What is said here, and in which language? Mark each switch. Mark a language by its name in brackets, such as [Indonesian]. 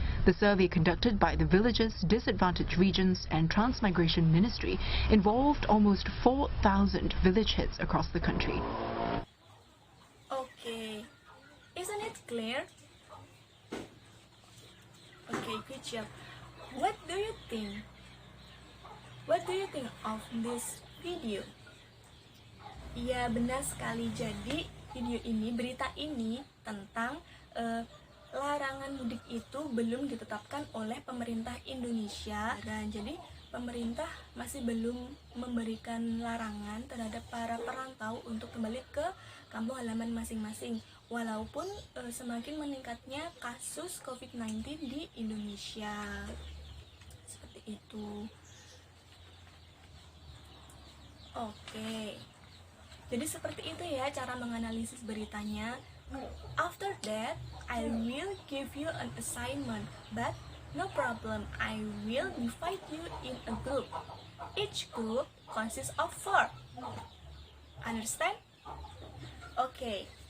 [English] The survey conducted by the Villages, Disadvantaged Regions and Transmigration Ministry involved almost 4,000 village heads across the country. Okay, isn't it clear? Okay, good job. What do you think? What do you think of this video? [Indonesian] Ya, benar sekali. Jadi video ini, berita ini tentang larangan mudik itu belum ditetapkan oleh pemerintah Indonesia, dan jadi pemerintah masih belum memberikan larangan terhadap para perantau untuk kembali ke kampung halaman masing-masing, walaupun semakin meningkatnya kasus COVID-19 di Indonesia. Seperti itu. Oke. Jadi seperti itu ya cara menganalisis beritanya. [English] After that, I will give you an assignment, but no problem, I will divide you in a group. Each group consists of 4. Understand? Okay.